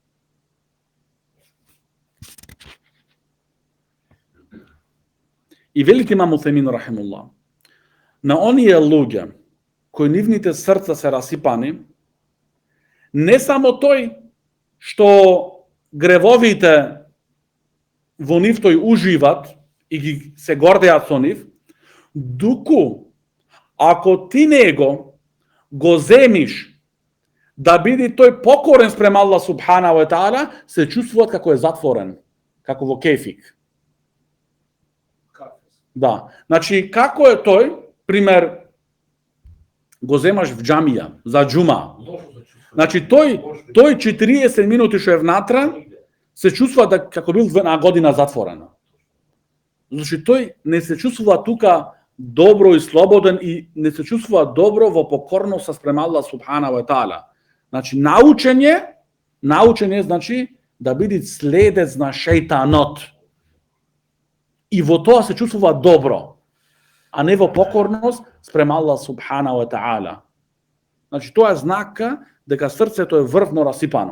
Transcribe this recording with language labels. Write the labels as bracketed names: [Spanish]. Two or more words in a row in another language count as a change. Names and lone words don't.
[Macedonian] И велите имам Утхаймин рахимуллах, на оние луѓе кои нивните срца се расипани, не само тој што гревовите во нив тој уживат и ги се гордеат со нив, дуку ако ти него го земиш да биде тој покорен спрема [Arabic] الله سبحانه وتعالى, [Macedonian] се чувствуваат како е затворен, како во кефик. Да, значи како е тој, пример, го земаш в џамија за џума. Значи тој 40 минути што е внатра се чувствува да како бил една година затворен. Значи тој не се чувствува тука добро и слободен и не се чувствува добро во покорност спрема [Arabic] الله سبحانه وتعالى. [Macedonian] Значи научење значи да биде следец на шејтанот. И во тоа се чувствува добро, а не во покорност спрема [Arabic] الله سبحانه وتعالى. [Macedonian] Значи тоа е знака дека срцето е врвно расипано.